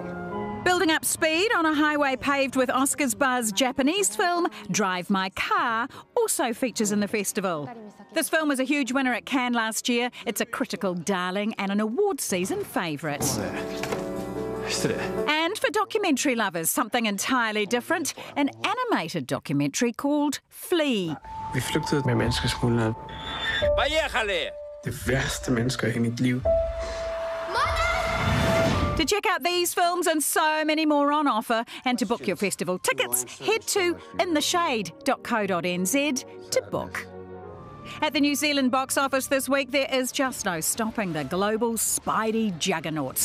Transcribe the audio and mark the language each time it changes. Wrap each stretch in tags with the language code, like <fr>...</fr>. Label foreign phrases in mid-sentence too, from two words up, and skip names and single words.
<en>Building up speed on a highway paved with Oscars buzz Japanese film Drive My Car also features in the festival. This film was a huge winner at Cannes last year. It's a critical darling and an award season favourite. And for documentary lovers, something entirely different, an animated documentary called Flea.</en> <da>Vi flygtede med menneskesmuglere. Det værste mennesker i mit liv.</da> <en>To check out these films and so many more on offer, and to book your festival tickets, head to intheshade.co.nz to book. At the New Zealand box office this week, there is just no stopping the global Spidey juggernaut.</en>